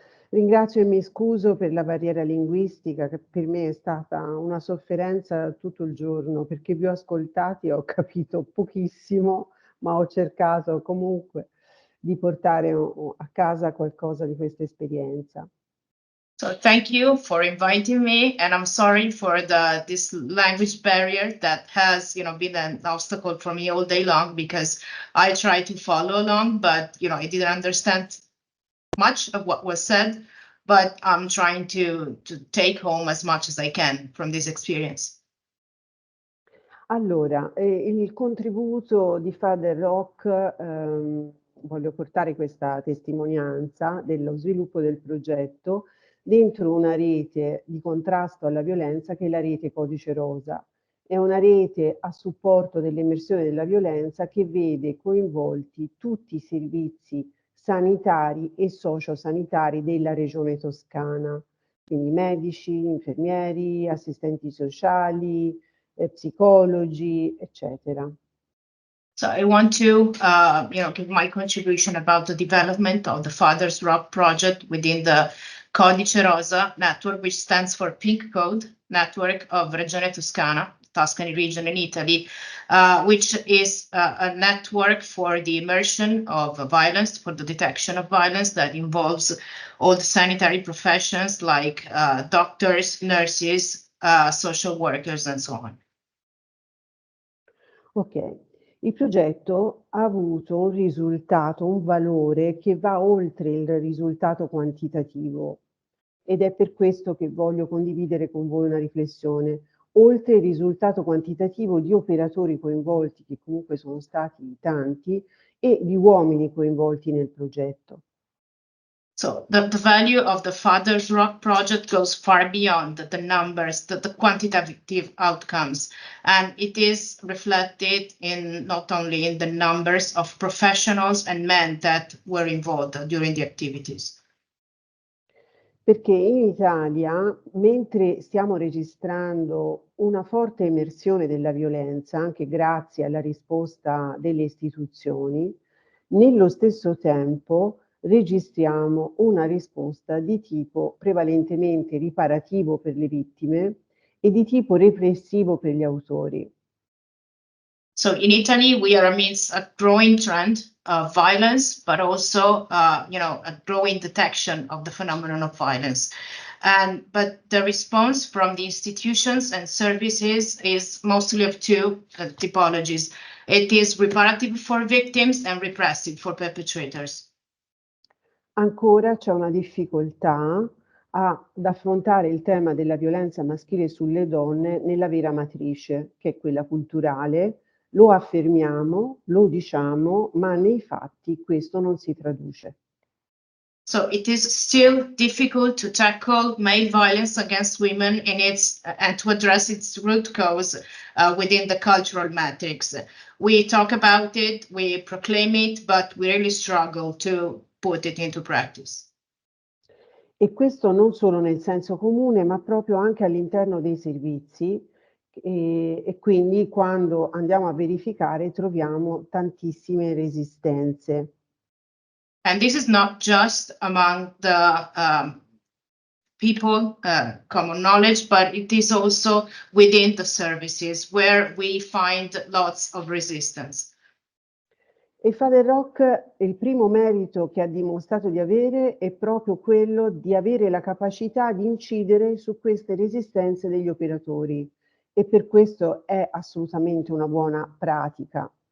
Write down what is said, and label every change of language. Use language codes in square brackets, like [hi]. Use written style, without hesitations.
[it] Ringrazio e mi scuso per la barriera linguistica, che per me è stata una sofferenza tutto il giorno, perché vi ho ascoltati e ho capito pochissimo, ma ho cercato comunque di portare a casa qualcosa di questa esperienza. [en] So thank you for inviting me, and I'm sorry for this language barrier that has, been an obstacle for me all day long, because I tried to follow along, but, I didn't understand much of what was said, but I'm trying to take home as much as I can from this experience. [it] Allora, il contributo di Father Rock, voglio portare questa testimonianza dello sviluppo del progetto dentro una rete di contrasto alla violenza che è la rete Codice Rosa. È una rete a supporto dell'emersione della violenza che vede coinvolti tutti i servizi sanitari e sociosanitari della regione toscana, quindi medici, infermieri, assistenti sociali, psicologi, eccetera. [en] So I want to, give my contribution about the development of the Father's Rock project within the Codice Rosa network, which stands for Pink Code Network of Regione Toscana, Tuscany region in Italy, which is a network for the immersion of violence, for the detection of violence that involves all the sanitary professions like doctors, nurses, social workers, and so on. [it] Ok, il progetto ha avuto un risultato, un valore che va oltre il risultato quantitativo, ed è per questo che voglio condividere con voi una riflessione. Oltre il risultato quantitativo di operatori coinvolti, che comunque sono stati tanti, e di uomini coinvolti nel progetto. [en] So the value of the Father's Rock project goes far beyond the numbers, the quantitative outcomes, and it is reflected in not only in the numbers of professionals and men that were involved during the activities. [it] Perché in Italia, mentre stiamo registrando una forte emersione della violenza, anche grazie alla risposta delle istituzioni, nello stesso tempo registriamo una risposta di tipo prevalentemente riparativo per le vittime e di tipo repressivo per gli autori. [en] So in Italy, we are amidst a growing trend of violence, but also, a growing detection of the phenomenon of violence. But the response from the institutions and services is mostly of two typologies. It is reparative for victims and repressive for perpetrators. [it] Ancora c'è una difficoltà ad affrontare il tema della violenza maschile sulle donne nella vera matrice, che è quella culturale. Lo affermiamo, lo diciamo, ma nei fatti questo non si traduce. [en] So it is still difficult to tackle male violence against women and to address its root cause within the cultural matrix. We talk about it, we proclaim it, but we really struggle to put it into practice. [it] E questo non solo nel senso comune, ma proprio anche all'interno dei servizi, e quindi quando andiamo a verificare troviamo tantissime resistenze. [en] And this is not just among the people, common knowledge, but it is also within the services where we find lots of resistance. [it] E Father Rock, il primo merito che ha dimostrato di avere è proprio quello di avere la capacità di incidere su queste resistenze degli operatori, e per questo è assolutamente una buona pratica.